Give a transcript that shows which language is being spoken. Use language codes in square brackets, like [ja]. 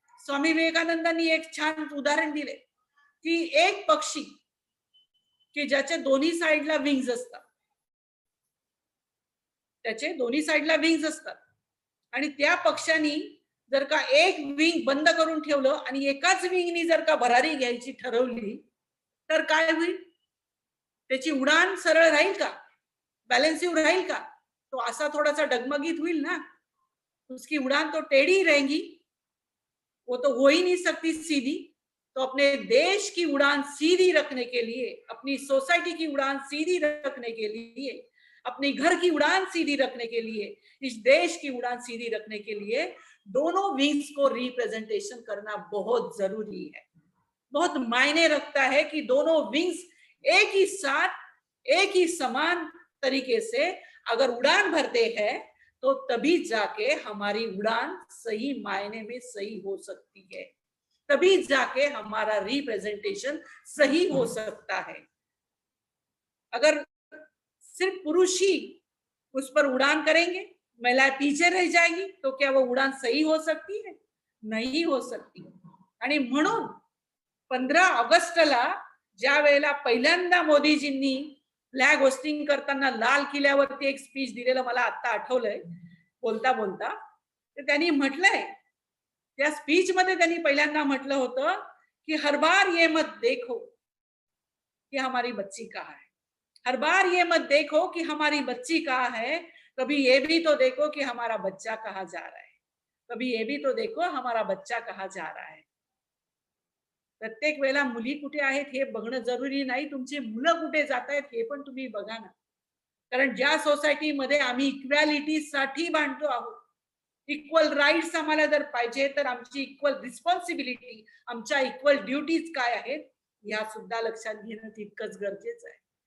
[mr] स्वामी विवेकानंदांनी एक छान उदाहरण दिले की एक पक्षी की ज्याच्या दोन्ही साईडला विंग्स असतात, त्याचे दोन्ही साईडला विंग्स असतात आणि त्या पक्षांनी जर का एक विंग बंद करून ठेवलं आणि एकाच विंगनी जर का भरारी घ्यायची ठरवली तर काय होईल? त्याची उडान सरळ राहील का? बॅलेन्सिव्ह राहील का? तो असा थोडासा डगमगीत होईल ना. [hi] उसकी उड़ान तो टेढ़ी रहेगी, वो तो हो ही नहीं सकती सीधी. तो अपने देश की उड़ान सीधी रखने के लिए, अपनी सोसाइटी की उड़ान सीधी रखने के लिए, अपने घर की उड़ान सीधी रखने के लिए, इस देश की उड़ान सीधी रखने के लिए दोनों विंग्स को रिप्रेजेंटेशन करना बहुत जरूरी है. बहुत मायने रखता है कि दोनों विंग्स एक ही साथ, एक ही समान तरीके से अगर उड़ान भरते हैं तो तभी जाके हमारी उड़ान सही मायने में सही हो सकती है, तभी जाके हमारा रिप्रेजेंटेशन सही हो सकता है. अगर सिर्फ पुरुष ही उस पर उड़ान करेंगे, महिलाएं पीछे रह जाएगी, तो क्या वो उड़ान सही हो सकती है? नहीं हो सकती. [mr] आणि म्हणून 15 ऑगस्टला ज्या वेळेला पहिल्यांदा मोदीजींनी फ्लॅग होस्टिंग करताना लाल किल्ल्यावरती एक स्पीच दिलेलं मला आता आठवलंय बोलता बोलता, तर त्यांनी म्हटलंय, त्या स्पीच मध्ये त्यांनी पहिल्यांदा म्हटलं होतं [hi] कि हर बार ये मत देखो कि हमारी बच्ची कहाँ है, हर बार ये मत देखो कि हमारी बच्ची कहाँ है, कभी ये भी तो देखो कि हमारा बच्चा कहाँ जा रहा है, कभी ये भी तो देखो हमारा बच्चा कहाँ जा रहा है. [mr] प्रत्येक वेळेला मुली कुठे आहेत हे बघणं जरुरी नाही, तुमची मुलं कुठे जात आहेत हे पण तुम्ही बघा ना. कारण ज्या सोसायटीमध्ये आम्ही इक्वॅलिटीसाठी भांडतो आहोत, इक्वल राईट्स आम्हाला जर पाहिजे तर आमची इक्वल रिस्पॉन्सिबिलिटी, आमच्या इक्वल ड्युटीज काय आहेत ह्या सुद्धा लक्षात घेणं तितकंच गरजेचं आहे.